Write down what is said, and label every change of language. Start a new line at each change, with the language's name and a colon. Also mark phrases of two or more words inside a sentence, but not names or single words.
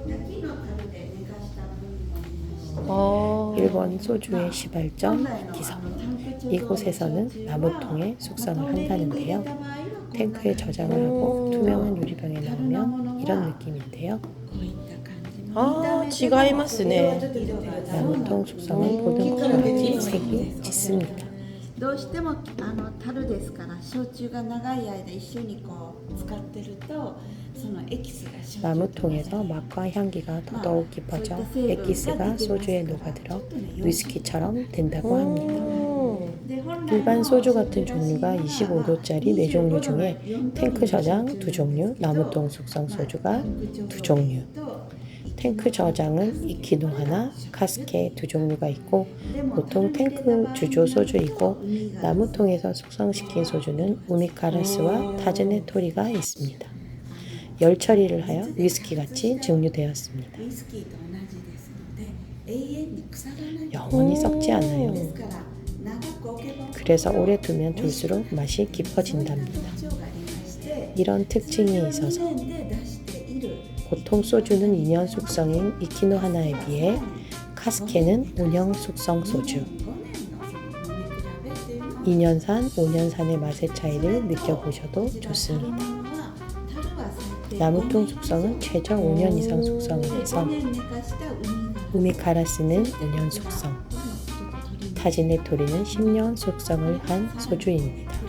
Korean: 일본 소주의 시발점 이키섬. 이곳에서는 나무통에 숙성을 한다는데요. 탱크에 저장을 하고 투명한 유리병에 넣으면 이런 느낌인데요.
Japanese: あ 違いますね.
Korean: 나무통 숙성은 모든 것과 색이 짙습니다.
Japanese: どうしても樽ですから焼酎が長い間一緒にこう使ってるとそのエキスが焼酎
Korean: 나무통에서 맛과 향기가 더더욱 깊어져 에기스가 소주에 녹아들어 위스키처럼 된다고 합니다. 일반 소주 같은 종류가 25도짜리 4종류 중에 탱크 저장 2종류, 나무통 숙성 소주가 2종류. 탱크 저장은 이키노 하나, 카스케 2종류가 있고 보통 탱크 주조 소주이고 나무통에서 숙성시킨 소주는 우미카라스와 타즈네 토리가 있습니다. 열 처리를 하여 위스키같이 증류되었습니다.
Japanese: ウイスキーと同じですので永遠に腐らない
Korean: 영원히 썩지 않아요.
Japanese: ですから長く置けば
Korean: 그래서 오래 두면 둘수록 맛이 깊어진답니다.
Japanese: 特徴がありまして
Korean: 이런 특징이 있어서
Japanese: 2 年で出している
Korean: 보통 소주는 2년 숙성인 이키노 하나에 비해 카스케는 5년 숙성 소주.
Japanese: 5 年のその飲み比べっていうのは
Korean: 2년산, 5년산의 맛의 차이를 느껴보셔도 좋습니다. 나무통 숙성은 최저 5년 이상 숙성을 해서 우미카라스는 5년 숙성, 타지네 토리는 10년 숙성을 한 소주입니다.